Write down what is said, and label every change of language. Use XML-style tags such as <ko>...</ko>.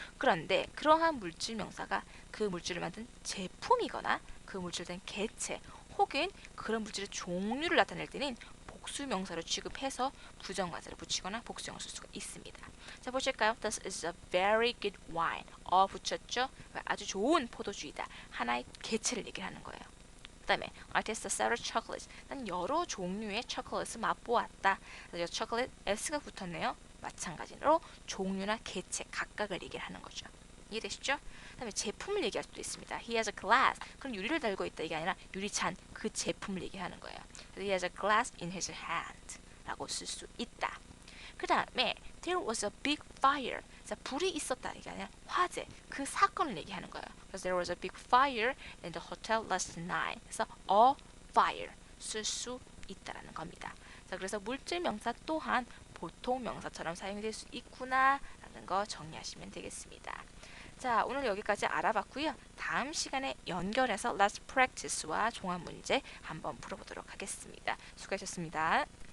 <ko>그런데 그러한 물질명사가 그 물질을 만든 제품이거나 그 물질에 대한 개체 혹은 그런 물질의 종류를 나타낼 때는 복수명사로 취급해서 부정관사를 붙이거나 복수형을 쓸 수가 있습니다. 자, 보실까요?</ko> <en>This is a very good wine.</en> <ko>붙였죠? 아주 좋은 포도주이다. 하나의 개체를 얘기하는 거예요. 그 다음에</ko> <en>I tasted several chocolates.</en> <ko>난 여러 종류의 초콜릿을 맛보았다. 그래서 초콜릿 S가 붙었네요. 마찬가지로 종류나 개체 각각을 얘기하는 거죠. 이해되시죠? 그 다음에 제품을 얘기할 수도 있습니다.</ko> <en>He has a glass.</en> <ko>그럼 유리를 달고 있다 이게 아니라 유리잔 그 제품을 얘기하는 거예요.</ko> <en>He has a glass in his hand</en> <ko>라고 쓸 수 있다. 그 다음에</ko> <en>there was a big fire.</en> <ko>자, 불이 있었다 이게 아니라 화재 그 사건을 얘기하는 거예요. 그래서</ko> <en>there was a big fire in the hotel last night.</en> <ko>그래서 a fire 쓸 수 있다라는 겁니다. 자, 그래서 물질 명사 또한 보통 명사처럼 사용될 수 있구나라는 있다는 거 정리하시면 되겠습니다. 자, 오늘 여기까지 알아봤고요. 다음 시간에 연결해서 Let's Practice와 종합 문제 한번 풀어보도록 하겠습니다. 수고하셨습니다.</ko>